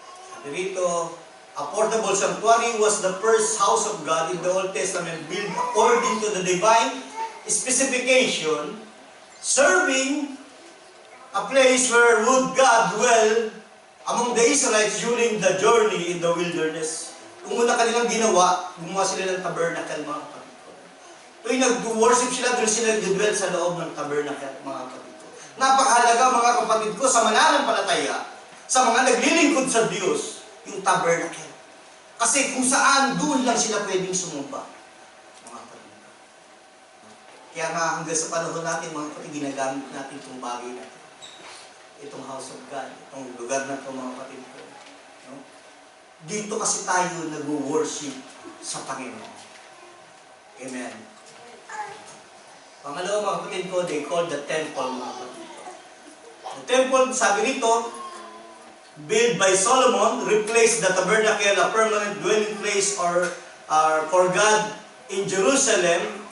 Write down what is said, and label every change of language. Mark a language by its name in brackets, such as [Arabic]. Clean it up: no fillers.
[Filipino] Sabi rito, [English] a portable sanctuary was the first house of God in the Old Testament built according to the divine specification, serving a place where would God dwell among the Israelites during the journey in the wilderness. [Filipino] Kung una kanilang ginawa, gumawa sila ng tabernacle, mga kapatid ko. Tuwing nag-worship sila, doon sila nag-dwell sa loob ng tabernacle, mga kapatid ko. Napakahalaga, mga kapatid ko, sa mananampalataya, sa mga naglilingkod sa Diyos, yung tabernacle. Kasi kung saan, doon lang sila pwedeng sumumba, mga kapatid ko. Kaya nga, hanggang sa panahon natin, mga kapatid, ginagamit natin itong bagay na ito. Itong house of God, itong lugar na ito, mga kapatid ko. No? Dito kasi tayo nag-worship sa Panginoon. Amen. Pangalawa, mga kapatid ko, [English] they call the temple, [Filipino] mga kapatid ko. [English] The temple, [Filipino] sabi rito, [English] built by Solomon, replaced the tabernacle, a permanent dwelling place for God in Jerusalem.